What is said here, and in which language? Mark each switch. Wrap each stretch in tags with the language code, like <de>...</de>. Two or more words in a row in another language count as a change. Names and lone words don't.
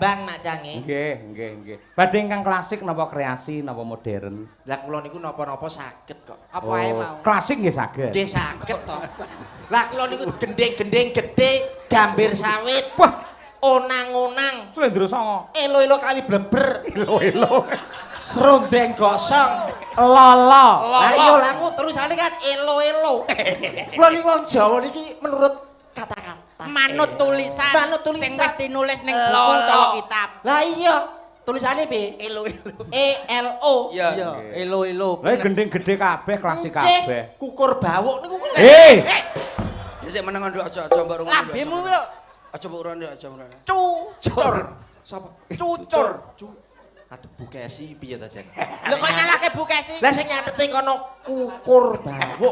<jv>Nembang Mak Cange. Nggih. Badhe ingkang klasik napa kreasi napa modern? Lah kula niku napa-napa saged kok. Apa ae mau? Klasik nggih saged. Nggih saged to. Lah kula niku gendeng-gendeng gedhe, gambir sawit, Wah, onang-onang, Slendro Songo. elo-elo kali bleber, Elo-elo. serondeng gosong. Lolo. Lah iya lah aku terusane kan elo-elo. Kula niku wong Jawa niki menurut kata-kata. Manut tulisan. Manut tulisan. Sing wis dinulis ning buku utawa kitab. Lah iya, tulisane piye? Elo-elo. ELO. Iya. Elo-elo. Lah gendeng gede kabeh, klasik Cih, kabeh. kukur bawuk niku kuwi. Ya sik meneng nduk aja mbok rungono. Lambemu lho. Aja mbok rungono aja rungono. Cucur. Sapa? Cucur. Aduh Bu Kesi piye ta Jen? Lho kok nyalake Bu Kesi? Lah sing nyatete kono kukur bawuk.</jv>